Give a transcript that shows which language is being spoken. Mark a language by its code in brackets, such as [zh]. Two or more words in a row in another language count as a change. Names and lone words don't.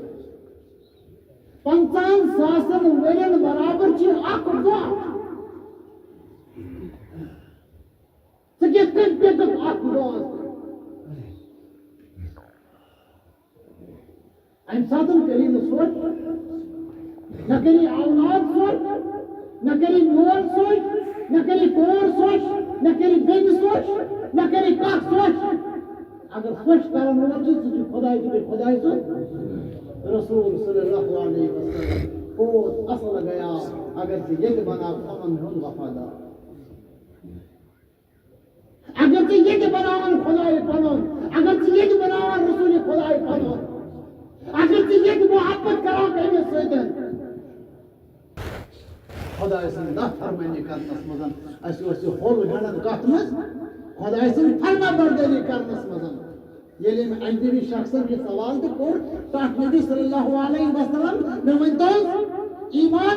[ks] 50,000 ؤرین برابر چھِ اکھ دۄہ ژٕ کِتھ کٔنۍ پِککھ اکھ دۄہس امہِ ساتہٕ کٔری نہٕ سونٛچ نہ کٔری اولاد سونٛچ نہ کٔری مول سونٛچ نہ کٔری کور سونٛچ نہ کٔری بیٚنہِ سونٛچ نہ کٔری کانٛہہ سونٛچ اگر سونٛچ کرن وول چھُ سُہ چھُ خۄداے تہِ بیٚیہِ خۄداے سُنٛد رسول [ar] صلی اللہ علیہ وسلم [ks] بہت اصل گیا اگر ژٕ ییٚتہِ بناو یِمن ہُنٛد وفادار اگر ژٕ ییٚتہِ بناوان خۄداے پنُن اگر ژٕ ییٚتہِ بناوان رسول خۄداے پنُن اگر ژٕ ییٚتہِ محبت کران أمِس سۭتۍ خۄداے سٕنٛز نافرمٲنی کرنس منٛز اَسہِ اوس یہِ ہوٚل گنٛڈان کتھ منٛز خۄداے سٕنٛز فرما بردٲری کرنس منٛز ییٚلہِ أمۍ اجنبی شخصن یہِ سوال تہِ کوٚر ٹاٹھ نبی [ar] صلی اللہ علیہ وسلم [ks] مےٚ ؤنۍتو ایمان